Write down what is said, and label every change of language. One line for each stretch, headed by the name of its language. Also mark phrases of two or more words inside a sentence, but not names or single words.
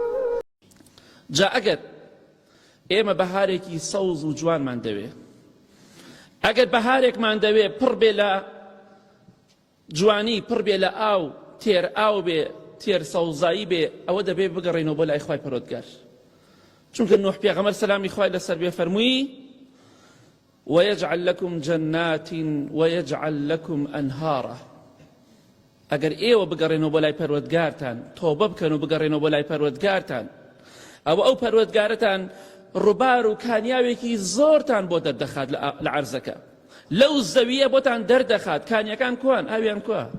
Central Kurdish: جا ئەگەر ئێمە بەهارێکی سەوز و جوانمان دەوێ ئەگەر بەهارێکمان دەوێ پڕ بێ لە جوانی پڕ بێ لە ئاو تێر ئاو بێ تێر سەوزایی بێ ئەوە دەبێ بگەڕێنەوە بۆ لای خوای پەروەردگار چونکە نوح پێغەمبەر سەلامی خوای لەسەر بێ فەرمووی
Arabic: ويجعل لكم جنات ويجعل لكم أنهارا
Central Kurdish: ئەگەر ئێوە بگەڕێنەوە بۆ لای پەروەردگارتان تۆبە بکەن و بگەڕێنەوە بۆ لای پەروەردگارتان ئەو پەروەردگارتان ڕووبار و کانیاوێکی زۆرتان بۆ دەردەخات لە عەرزەکە لەو زەویە بۆتان دەردەخات کانیەکان کوان ئاویان کووە